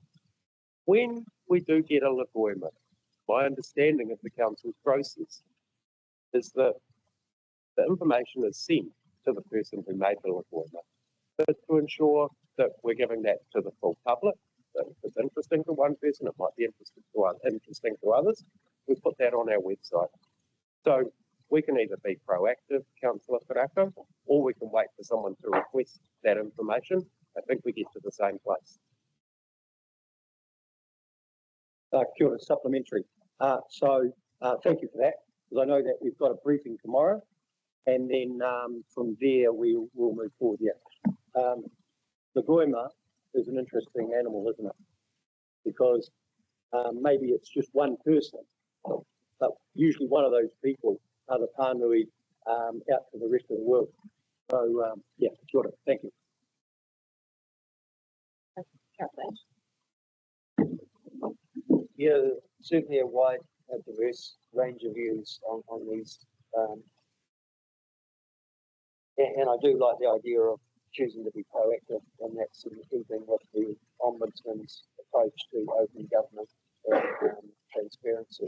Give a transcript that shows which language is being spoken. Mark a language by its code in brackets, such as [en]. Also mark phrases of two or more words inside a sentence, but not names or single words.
[en] When we do get a appointment, my understanding of the council's process is that the information is sent to the person who made the appointment, but to ensure that we're giving that to the full public. That if it's interesting to one person, it might be interesting to others. We put that on our website. So we can either be proactive, Councillor Karakia, or we can wait for someone to request that information. I think we get to the same place. [mi] Kia ora, [en] supplementary. Thank you for that, because I know that we've got a briefing tomorrow, and then from there we will move forward. Yeah. The goima is an interesting animal, isn't it? Because maybe it's just one person, but usually one of those people are the pānui out to the rest of the world. So, yeah, [mi] kia ora. [en] Thank you. Yeah, certainly a wide, diverse range of views on these. And I do like the idea of choosing to be proactive, and that's in keeping with the Ombudsman's approach to open government and transparency.